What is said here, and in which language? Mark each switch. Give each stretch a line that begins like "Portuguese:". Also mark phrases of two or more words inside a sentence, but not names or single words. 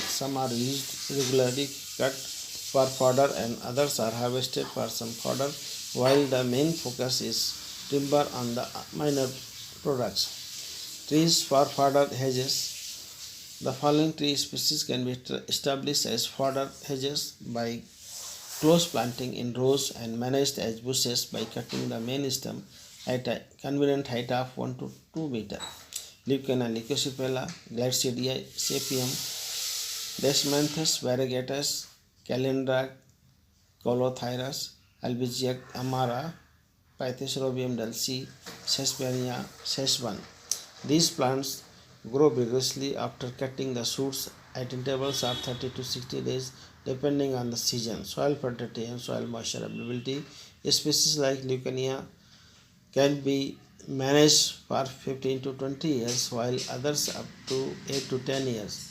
English: Some are used regularly cut for fodder and others are harvested for some fodder, while the main focus is timber on the minor products. Trees for fodder hedges. The following tree species can be established as fodder hedges by close planting in rows and managed as bushes by cutting the main stem at a convenient height of 1 to 2 meter. Leucaena, Leucocephala, Gladstidia, Sapium, Desmanthus variegatus, Calendra colothyrus, Albizia amara, Pythosobium dulci, Sesbania, Sesban. These plants grow vigorously after cutting the shoots at intervals of 30 to 60 days depending on the season, soil fertility and soil moisture availability. Species like Leucaena can be managed for 15 to 20 years, while others up to 8 to 10 years.